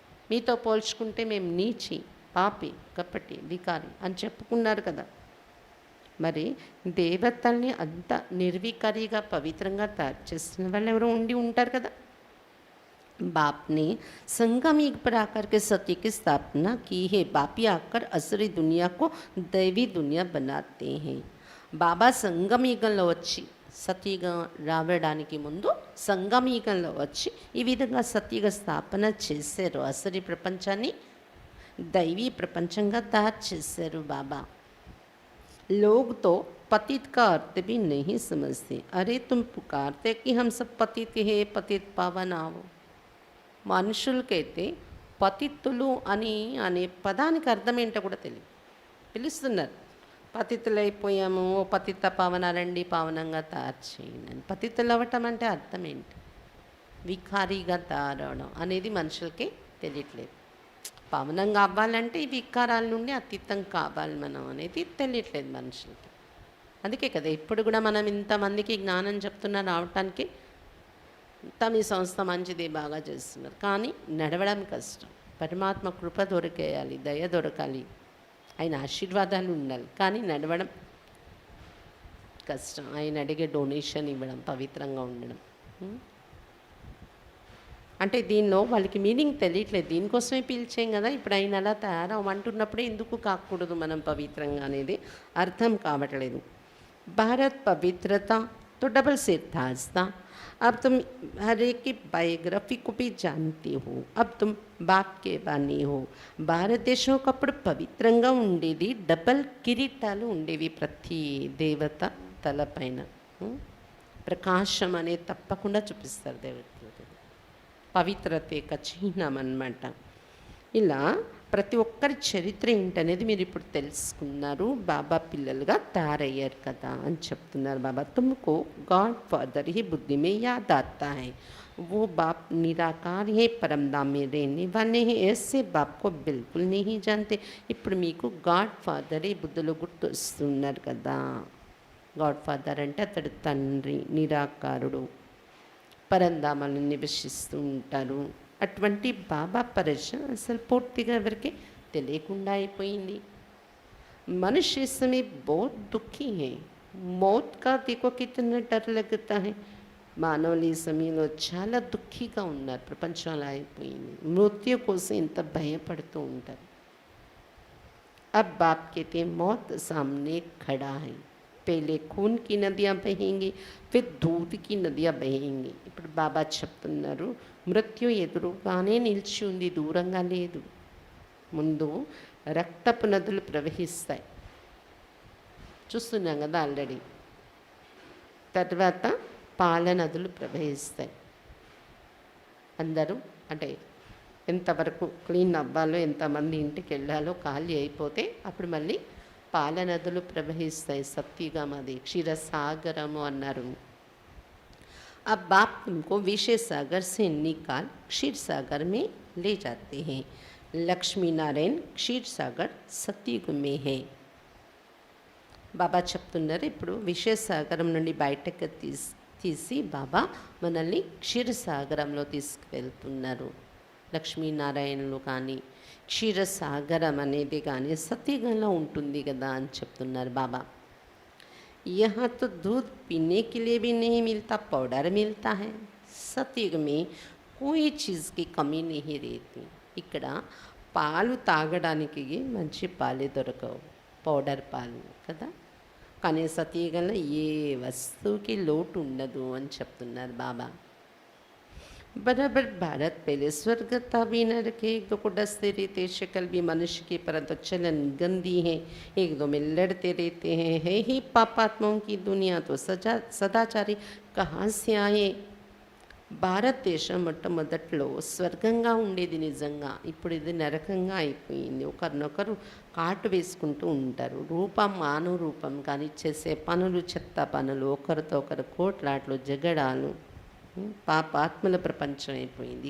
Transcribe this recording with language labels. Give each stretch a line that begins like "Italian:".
Telugu: మీతో పోల్చుకుంటే మేము నీచి, పాపి, కపటి, వికారి అని చెప్పుకున్నారు కదా. మరి దేవతల్ని అంత నిర్వికారిగా పవిత్రంగా తయారు చేసిన వాళ్ళు ఎవరో ఉండి ఉంటారు కదా.
Hindi: बाप ने संगम युग पर आकर के सत्य की स्थापना की है। बापी आकर असुरी दुनिया को दैवी दुनिया बनाते हैं।
Telugu: బాబా సంగమయుగంలో వచ్చి, సత్యయుగం రావడానికి ముందు సంగమయుగంలో వచ్చి ఈ విధంగా సత్యయుగ స్థాపన చేశారు. అసలు ప్రపంచాన్ని దైవీ ప్రపంచంగా తయారు చేశారు బాబా.
Hindi: लोग तो पतित का अर्थ भी नहीं समझते। अरे तुम पुकारते कि हम सब पतित है, पतित पावन आओ.
Telugu: మనుషులకైతే పతిత్తులు అని అనే పదానికి అర్థం ఏంటో కూడా తెలియదు, పిలుస్తున్నారు. పతితులైపోయాము, ఓ పతిత పావనాలండి, పావనంగా తయారు చేయండి అని. పతితులు అవ్వటం అంటే అర్థం ఏంటి? వికారీగా తయారవడం అనేది మనుషులకి తెలియట్లేదు. పావనంగా అవ్వాలంటే ఈ వికారాల నుండి అతీతం కావాలి మనం అనేది తెలియట్లేదు మనుషులకి. అందుకే కదా ఇప్పుడు కూడా మనం ఇంతమందికి జ్ఞానం చెప్తున్నా రావటానికి మీ సంస్థ మంచిది, బాగా చేస్తున్నారు, కానీ నడవడం కష్టం. పరమాత్మ కృప దొరికేయాలి, దయ దొరకాలి, ఆయన ఆశీర్వాదాలు ఉండాలి, కానీ నడవడం కష్టం. ఆయన అడిగే డొనేషన్ ఇవ్వడం, పవిత్రంగా ఉండడం అంటే దీనిలో వాళ్ళకి మీనింగ్ తెలియట్లేదు. దీనికోసమే పిలిచాం కదా, ఇప్పుడు ఆయన అలా తయారవ్వమంటున్నప్పుడే ఎందుకు కాకూడదు మనం పవిత్రంగా అనేది అర్థం కావట్లేదు.
Hindi: భారత్ పవిత్రత तो डबल सिर था। अब तुम हर एक की बायोग्राफी को भी जानती हो, अब तुम बाप के बानी हो.
Telugu: భారతదేశం ఒకప్పుడు పవిత్రంగా ఉండేది, డబల్ కిరీటాలు ఉండేవి ప్రతి దేవత తలపైన. ప్రకాశం అనేది తప్పకుండా చూపిస్తారు దేవతలు, పవిత్రత యొక్క చిహ్నం అన్నమాట. ఇలా ప్రతి ఒక్కరి చరిత్ర ఏంటనేది మీరు ఇప్పుడు తెలుసుకున్నారు, బాబా పిల్లలుగా తయారయ్యారు కదా అని చెప్తున్నారు బాబా.
Hindi: తుమ్కో గాడ్ ఫాదర్ ही बुद्धि में याद आता है, वो बाप निराकार है, परमधाम में रहने वाले हैं, ऐसे बाप को बिल्कुल नहीं जानते.
Telugu: ఇప్పుడు మీకు గాడ్ ఫాదరే బుద్ధిలో గుర్తొస్తున్నారు కదా. గాడ్ ఫాదర్ అంటే అతడు తండ్రి, నిరాకారుడు, పరంధామాలను నివసిస్తూ ఉంటారు. అటువంటి బాబా పరిచయం అసలు పూర్తిగా ఎవరికి తెలియకుండా అయిపోయింది.
Hindi: మనుష్య इस समय बहुत दुखी है, मौत का देखो कितना डर लगता है.
Telugu: మానవులు ఈ సమయంలో చాలా దుఃఖీగా ఉన్నారు, ప్రపంచం అలా అయిపోయింది, మృత్యు కోసం ఎంత భయపడుతూ ఉంటారు.
Hindi: अब बाप कहते हैं मौत सामने खड़ा है, पहले खून की नदियाँ बहेंगी, फिर दूध की नदियाँ बहेंगी.
Telugu: ఇప్పుడు బాబా చెప్తున్నారు మృత్యు ఎదురుగానే నిలిచి ఉంది, దూరంగా లేదు. ముందు రక్తపు నదులు ప్రవహిస్తాయి, చూస్తున్నాం కదా ఆల్రెడీ. తర్వాత పాల నదులు ప్రవహిస్తాయి. అందరూ అంటే ఎంతవరకు క్లీన్ అవ్వాలో, ఎంతమంది ఇంటికి వెళ్ళాలో ఖాళీ అయిపోతే అప్పుడు మళ్ళీ పాల నదులు ప్రవహిస్తాయి. సత్యుగం అది, క్షీరసాగరము అన్నారు.
Hindi: अब बाप तुमको विषय सागर से निकाल क्षीर सागर में ले जाते हैं. लक्ष्मी नारायण क्षीर सागर सतयुग में है.
Telugu: బాబా చెప్తున్నారు ఇప్పుడు విషయసాగరం నుండి బయటకు తీసి బాబా మనల్ని క్షీరసాగరంలో తీసుకువెళ్తున్నారు. లక్ష్మీనారాయణులు కానీ క్షీరసాగరం అనేది కానీ సత్యుగంలో ఉంటుంది కదా అని చెప్తున్నారు బాబా.
Hindi: यहाँ तो दूध पीने के लिए भी नहीं मिलता, पाउडर मिलता है. सतयुग में कोई चीज़ की कमी नहीं रहती.
Telugu: ఇక్కడ పాలు తాగడానికి మంచి పాలే దొరకవు, పౌడర్ పాలు కదా. కానీ సతయుగంలో ఏ వస్తువుకి లోటు ఉండదు అని చెప్తున్నారు బాబా.
Hindi: बराबर भारत पहले स्वर्ग था भी नरक है, एक दो को डसते रहते, शक्ल भी मनुष्य की परंतु चलन गंदी है, एक दो में लड़ते रहते हैं, है ही पापात्माओं की दुनिया, तो सदाचारी कहाँ से आए.
Telugu: భారతదేశం మొట్టమొదట్లో స్వర్గంగా ఉండేది నిజంగా. ఇప్పుడు ఇది నరకంగా అయిపోయింది. ఒకరినొకరు కాటు వేసుకుంటూ ఉంటారు. రూపం మానవ రూపం కానీ చేసే పనులు చెత్త పనులు, ఒకరితో ఒకరు కోట్లాట్లు, జగడాలు, పాపాత్మల ప్రపంచం అయిపోయింది.